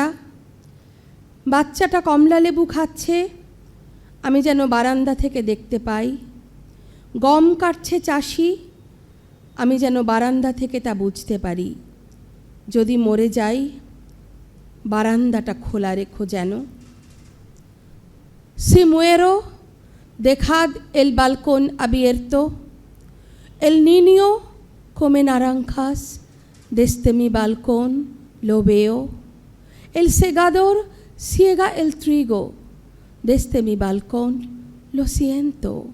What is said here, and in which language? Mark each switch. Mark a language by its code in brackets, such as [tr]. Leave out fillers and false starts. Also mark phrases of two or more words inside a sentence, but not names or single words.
[bn] বাচ্চাটা কমলা লেবু খাচ্ছে, আমি যেন বারান্দা থেকে দেখতে পাই। গম কাটছে চাষি, আমি যেন বারান্দা থেকে তা বুঝতে পারি। যদি মরে যাই বারান্দাটা খোলা রেখো যেন। [es] Si muero, dejad el balcón abierto. El niño come naranjas, desde mi balcón lo veo. El segador siega el trigo, desde mi balcón lo siento.